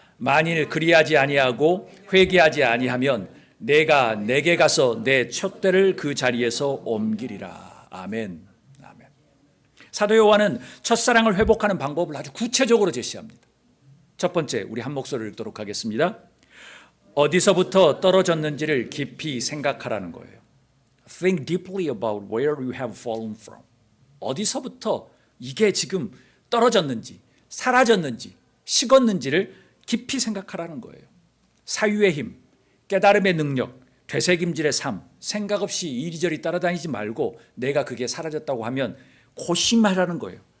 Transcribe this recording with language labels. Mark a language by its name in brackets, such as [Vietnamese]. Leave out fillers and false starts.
[Korean] 만일 그리하지 아니하고 회개하지 아니하면 내가 내게 가서 내 촛대를 그 자리에서 옮기리라. 아멘. 아멘. 사도 요한은 첫사랑을 회복하는 방법을 아주 구체적으로 제시합니다. 첫 번째, 우리 한 목소리를 읽도록 하겠습니다. 어디서부터 떨어졌는지를 깊이 생각하라는 거예요. [English] Think deeply about where you have fallen from. [Korean] 어디서부터 이게 지금 떨어졌는지, 사라졌는지, 식었는지를 깊이 생각하라는 거예요. 사유의 힘, 깨달음의 능력, 되새김질의 삶, 생각 없이 이리저리 따라다니지 말고 내가 그게 사라졌다고 하면 고심하라는 거예요.